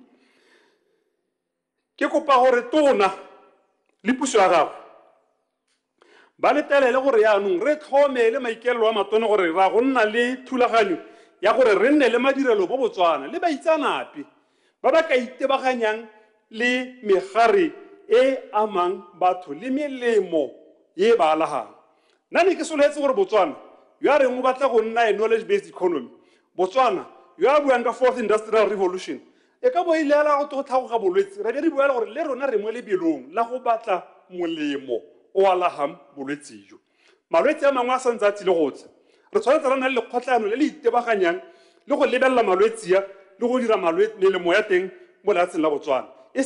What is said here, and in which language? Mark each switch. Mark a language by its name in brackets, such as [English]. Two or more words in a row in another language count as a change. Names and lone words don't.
[Tswana] ke kopa gore tona le puso ya gago ba letelele gore yaanong re tlhomele maikelelo a matona gore ra go nna le thulaganyo ya gore re nne le madirelo bo Botswana le baitsanape ba ba ka itebaganyang le megare e amang batho le melemo ye ba alagang nna ne ke soletse gore Botswana yo a reng o batla go nna a [English] knowledge based economy [Tswana] Botswana yo a buang ka [English] 4th industrial revolution [Tswana] e ka bo ile ala go tlhagoga bolwetse re di buela gore le rona re mo lebelong la go batla molemo o alagang bolwetse jo malwetse a mangwe a santse a tsile go tsa re tshwanetse re na le lekgotlano le le itebaganyang le go lebelela malwetse ya le go dira melemo ya teng mo lehatsheng la Botswana e